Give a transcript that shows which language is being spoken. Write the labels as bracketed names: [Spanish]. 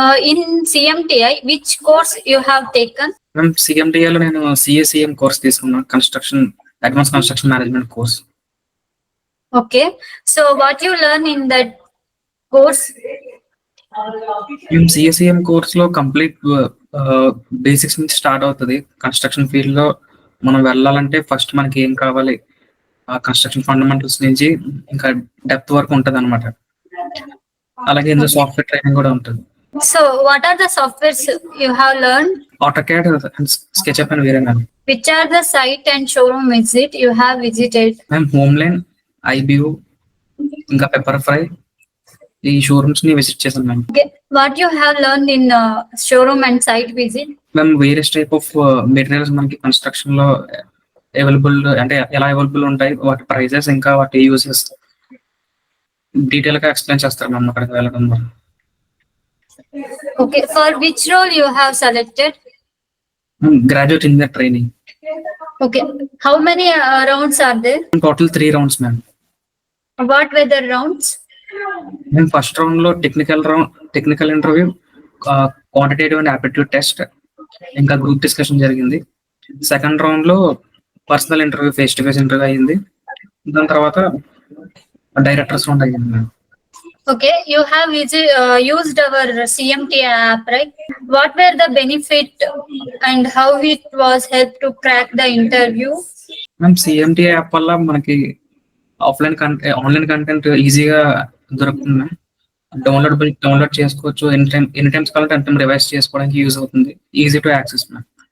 [English] In CMTI, which course you have taken? [Telugu] మేము సిఎంటిఐలో నేను సిఎస్సిఎం course తీసుకున్నాను, advance construction management course. [English] Okay. So, what you learn in that course? [Telugu] మేము సిఎస్సిఎం course లో complete basics నుంచి start అవుతుంది. Construction field లో మనం వెళ్ళాలంటే ఫస్ట్ మనకి ఏం కావాలి, ఆ కన్స్ట్రక్షన్ ఫండమెంటల్స్ నుంచి ఇంకా డెప్త్ వరకు ఉంటది అనమాట. అలాగే ఇందులో సాఫ్ట్వేర్ ట్రైనింగ్ కూడా ఉంటుంది. [English] So, what are the softwares you have learned? AutoCAD and SketchUp and [Telugu] వేరే [English] Ma'am. Which are the site and showroom visit you have visited? [Telugu] Ma'am హోమ్లైన్, IBO ఇంకా పెప్పర్ ఫ్రై ఈ షోరూమ్స్ ని విజిట్ చేశాను ma'am. [English] Okay. What you have learned in showroom and site visit? [Telugu] Ma'am various type of materials మనకి construction లో available అంటే ఎలా available ఉంటాయి, వాటి ప్రైజెస్ ఇంకా వాటి యూజెస్ డీటెయిల్ గా ఎక్స్ప్లెయిన్ చేస్తారు మ్యామ్ అక్కడికి వెళ్ళడం ద్వారా. [English] Okay. For which role you have selected? Graduate in the training. Okay. How many rounds are there? Total 3 rounds ma'am. What were the rounds? [Telugu] మేము ఫస్ట్ రౌండ్ లో technical interview, quantitative and aptitude test ఇంకా group discussion జరిగింది. Second round లో personal interview, face to face interview అయ్యింది. దాని తర్వాత directors round అయ్యింది ma'am. [English] Okay, you have used our CMTI app, right? What were the benefit and how it was helped to crack the interview? [Telugu] Ma'am సిఎంటిఐ app వల్ల మనకి online content ఈజీగా దొరుకుతుంది ma'am. Download చేసుకోవచ్చు. Any times కావాలంటే అంత revise చేసుకోవడానికి use అవుతుంది. Easy to access ma'am.